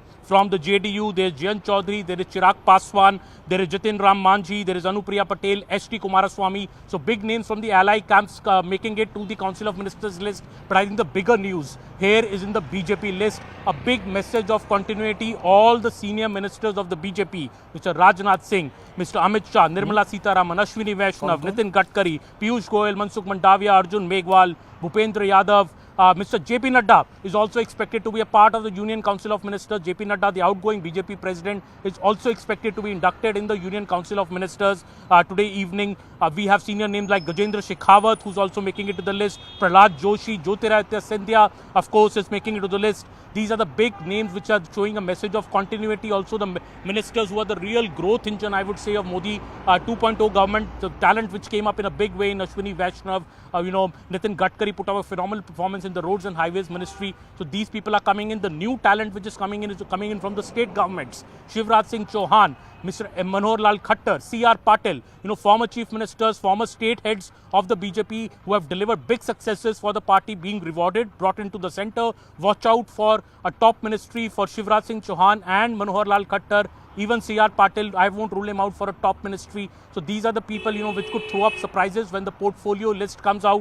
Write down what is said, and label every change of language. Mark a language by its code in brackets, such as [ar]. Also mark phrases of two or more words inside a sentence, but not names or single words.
[en] From the JDU, there is Jayant Chaudhary, there is Chirag Paswan, there is Jitin Ram Manji, there is Anupriya Patel, S.T. Kumaraswamy. So big names from the ally camps making it to the Council of Ministers list. But I think the bigger news here is in the BJP list. A big message of continuity. All the senior ministers of the BJP, Mr. Rajnath Singh, Mr. Amit Shah, Nirmala Sitharaman, Ashwini Vaishnav, Nitin Gadkari, Piyush Goyal, Mansukh Mandavia, Arjun Meghwal, Bhupendra Yadav, Mr. JP Nadda is also expected to be a part of the Union Council of Ministers. JP Nadda, the outgoing BJP president, is also expected to be inducted in the Union Council of Ministers. Today evening, we have senior names like Gajendra Shekhawat, who's also making it to the list. Prahlad Joshi, Jyotiraditya Scindia, of course, is making it to the list. These are the big names which are showing a message of continuity. Also, the ministers who are the real growth engine, I would say, of Modi 2.0 government. The talent which came up in a big way in Ashwini Vaishnav, Nitin Gadkari put up a phenomenal performance in the Roads and Highways Ministry. So these people are coming in. The new talent which is coming in from the state governments. Shivraj Singh Chouhan, Mr. Manohar Lal Khattar, C.R. Patil, former chief ministers, former state heads of the BJP who have delivered big successes for the party being rewarded, brought into the center. Watch out for a top ministry for Shivraj Singh Chouhan and Manohar Lal Khattar. Even C.R. Patil, I won't rule him out for a top ministry. So these are the people, which could throw up surprises when the portfolio list comes out.